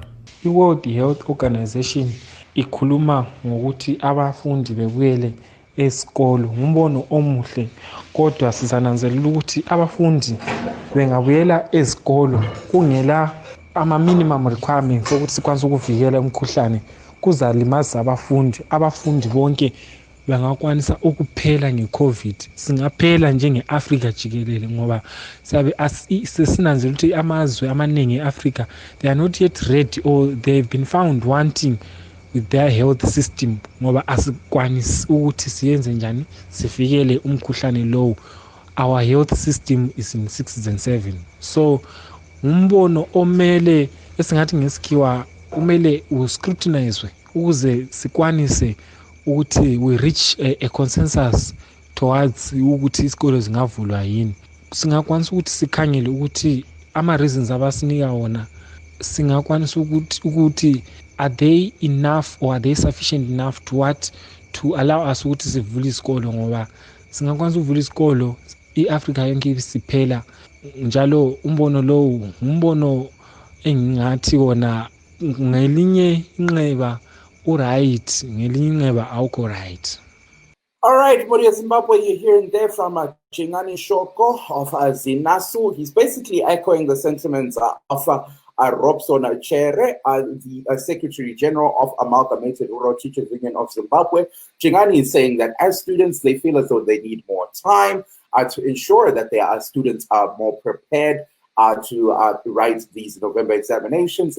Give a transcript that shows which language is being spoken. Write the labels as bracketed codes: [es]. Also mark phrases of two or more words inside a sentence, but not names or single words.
[nd] I-World Health Organization ikhuluma ngokuthi abafundi bebuyele esikolo, ngumbono omuhle, kodwa sizananzelela ukuthi abafundi bengabuyela ezikolo kungela [en] ama-minimum requirements [nd] ukuthi sikwanise ukuvikela umkhuhlane kuzalimaza abafundi bonke bangakwanisa ukuphela nge-COVID. Singaphela njenge-Afrika jikelele ngoba sesinanzela ukuthi amazwe amaningi e-Afrika [en] they are not yet ready or they have been found wanting with their health system [nd] ngoba asikwanisi ukuthi siyenze njani sifikele umkhuhlane lowo. [en] Our health system is in 6 and 7. [nd] So umbono omele esingathi ngesikhiwa umele uscrutinizwe ukuze sikwanise ukuthi [en] we reach a consensus towards [nd] ukuthi isikolo zingavulwa yini. Singakwanisa ukuthi sikhangele ukuthi ama-reasons abasinika wona singakwanisa ukuthi [en] are they enough or are they sufficient enough to allow us [nd] ukuthi sivule isikolo, ngoba singakwanisa ukuvula isikolo i-Afrika yonke siphela njalo. Umbono lowo umbono engingathi wona ngelinye inxeba uright, ngelinye inxeba awukho right. [en] All right, Mori Zimbabwe, you're hearing there from Chingani Shoko of Zinasu. He's basically echoing the sentiments of Robson Chere, the Secretary General of Amalgamated Rural Teachers Union of Zimbabwe. Chingani is saying that as students, they feel as though they need more time to ensure that their students are more prepared to write these November examinations.